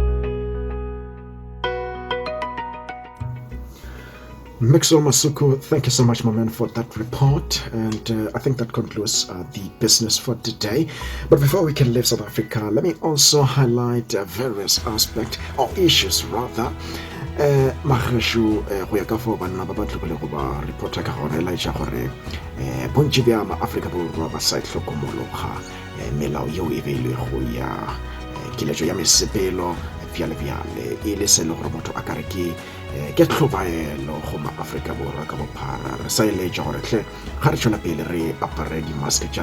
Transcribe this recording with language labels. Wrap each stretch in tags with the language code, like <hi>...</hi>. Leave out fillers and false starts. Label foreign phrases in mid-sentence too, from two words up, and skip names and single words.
<en>Thank you. Maxwell Masuku, thank you so much, my man, for that report. And I think that concludes the business for today. But before we can leave South Africa, let me also highlight various aspects or issues, rather.</en> <nso>Magesho go ya ka fo banna ba tlhokole go ba reporta ka gore la itša gore bontši bja maAfrika borwa ba sa tlhokomologa melao yeo e beilwego ya kiletšo ya mesepelo bjale e le se le gore motho a ka re ke tlhobaelo go maAfrika borwa ka bophara re sa eletša gore tle ga re tšwela pele re apare dimaske tša</nso>